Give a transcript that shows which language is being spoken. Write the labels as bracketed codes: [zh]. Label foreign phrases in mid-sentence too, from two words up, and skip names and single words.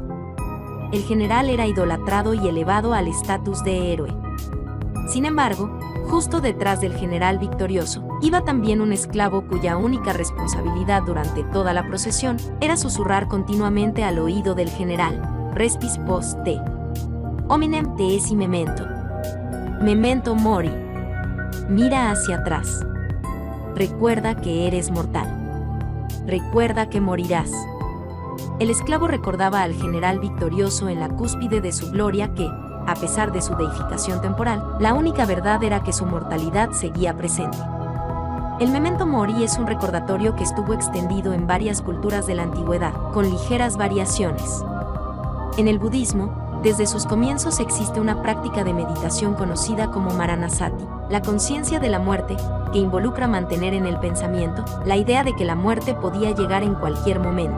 [es] El general era idolatrado y elevado al estatus de héroe. Sin embargo, justo detrás del general victorioso, iba también un esclavo cuya única responsabilidad durante toda la procesión era susurrar continuamente al oído del general, [la] Respis post te. Hominem te esse memento. Memento mori. [es] Mira hacia atrás. Recuerda que eres mortal. Recuerda que morirás. El esclavo recordaba al general victorioso en la cúspide de su gloria que, a pesar de su deificación temporal, la única verdad era que su mortalidad seguía presente. El [la] memento mori [es] es un recordatorio que estuvo extendido en varias culturas de la antigüedad, con ligeras variaciones. En el budismo, Desde sus comienzos existe una práctica de meditación conocida como Maranasati, la conciencia de la muerte, que involucra mantener en el pensamiento la idea de que la muerte podía llegar en cualquier momento.